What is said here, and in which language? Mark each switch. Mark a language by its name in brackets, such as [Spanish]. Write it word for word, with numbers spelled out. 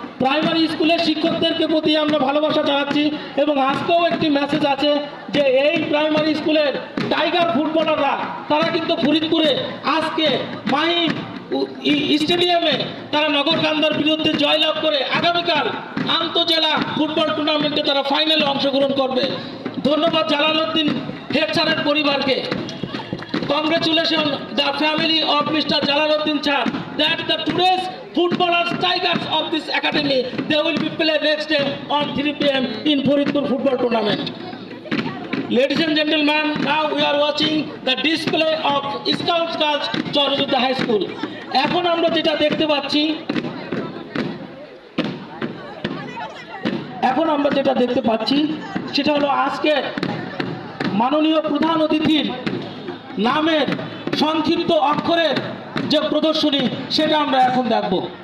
[Bangla] Primary স্কুলের শিক্ষকদেরকে প্রতি আমরা ভালোবাসা জানাচ্ছি এবং আজকেও একটি মেসেজ আছে যে এই প্রাইমারি স্কুলের টাইগার ফুটবলাররা তারা কিন্তু ফরিদপুরে আজকে মাহিম উ- ই- স্টেডিয়ামে তারা নগরকান্দার বিরুদ্ধে জয়লাভ করে আগামীকাল আন্তজেলা ফুটবল টুর্নামেন্টে তারা ফাইনালে অংশগ্রহণ করবে। ধন্যবাদ জালালউদ্দিন হেড স্যারের পরিবারকে। [English] Congratulations the family of Mister Jalaluddin Sir that the today's footballers tigers of this academy they will be play next day on three p m in Faridpur football tournament. Ladies and gentlemen, now we are watching the display of Scout Girls Chorjuta High School. [Bangla] এখন আমরা যেটা দেখতে পাচ্ছি এখন আমরা যেটা দেখতে পাচ্ছি সেটা হলো আজকে মাননীয় প্রধান অতিথির নামের সংক্ষিপ্ত অক্ষরের যে প্রদর্শনী সেটা আমরা এখন দেখব।